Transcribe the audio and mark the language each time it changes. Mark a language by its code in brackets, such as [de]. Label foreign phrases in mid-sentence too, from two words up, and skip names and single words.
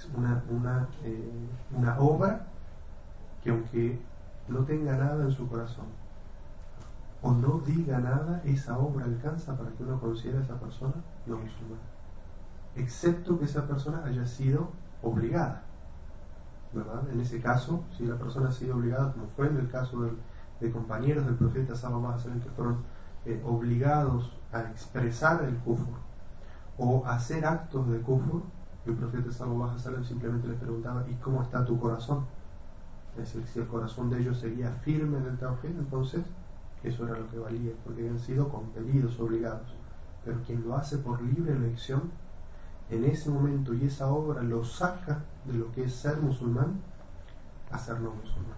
[es] una obra que, aunque no tenga nada en su corazón o no diga nada, esa obra alcanza para que uno considere a esa persona no musulmana, excepto que esa persona haya sido obligada, ¿verdad? En ese caso, si la persona ha sido obligada, como fue en el caso de compañeros del profeta [ar] صلى الله عليه وسلم, [es] que fueron obligados a expresar el kufr o a hacer actos de kufr, el profeta [ar] صلى الله عليه وسلم [es] simplemente les preguntaba: ¿y cómo está tu corazón? Es decir, si el corazón de ellos seguía firme en el tawhid, entonces eso era lo que valía, porque habían sido compelidos, obligados. Pero quien lo hace por libre elección, en ese momento y esa obra lo saca de lo que es ser musulmán a ser no musulmán.